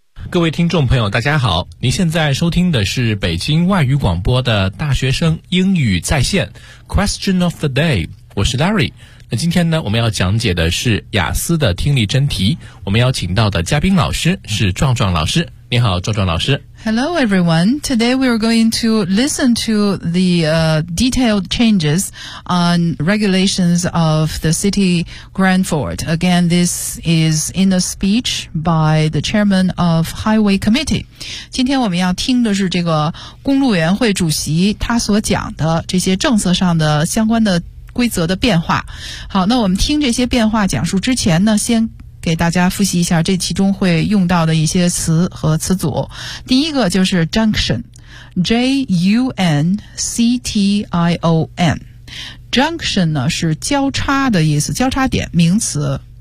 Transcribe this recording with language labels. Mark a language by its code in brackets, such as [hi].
[zh] 各位听众朋友大家好，您现在收听的是北京外语广播的大学生英语在线 Question of the day， 我是 Larry。那今天呢，我们要讲解的是雅思的听力真题，我们邀请到的嘉宾老师是壮壮老师。你好壮壮老师。 [en] Hello everyone, today we are going to listen to the、detailed changes on regulations of the city Grandford. Again, this is in a speech by the chairman of Highway Committee. [zh] 今天我们要听的是这个公路委员会主席他所讲的这些政策上的相关的规则的变化。好，那我们听这些变化讲述之前呢，先给大家复习一下这其中会用到的一些词和词组。第一个就是 junction， J-U-N-C-T-I-O-N， junction 呢是交叉的意思，交叉点，名词。